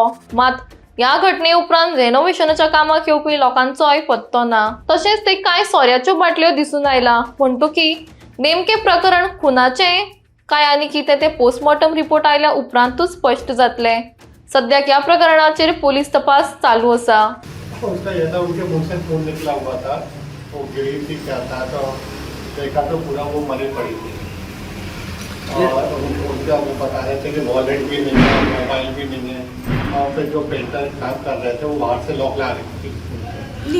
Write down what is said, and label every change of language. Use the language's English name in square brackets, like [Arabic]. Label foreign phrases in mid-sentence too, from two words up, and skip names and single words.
[Konkani] मात ह्या घटने उपरांत रेनोव्हेशनाच्या कामाक येवपी लोकांचोय पत्तो ना. तशेंच ते कांय सोऱ्याच्यो बाटल्यो दिसून आयला. म्हणटकी नेमके प्रकरण खुनाचें काय आनी कितें ते [English] postmortem report [Konkani] आयल्या उपरांतूच स्पश्ट जातलें. सद्याक ह्या प्रकरणाचेर पोलीस तपास चालू आसा. [Hindi] उसका ये था, उनके मुंह से खून निकला हुआ था, वो गिरी थी क्या था, तो देखा तो पूरा वो मरी पड़ी थी। और उनका वो बता रहे थे कि वॉलेट भी नहीं है, मोबाइल भी नहीं है, और फिर जो पेंटर काम कर रहे थे वो बाहर से लॉक ला रही थी।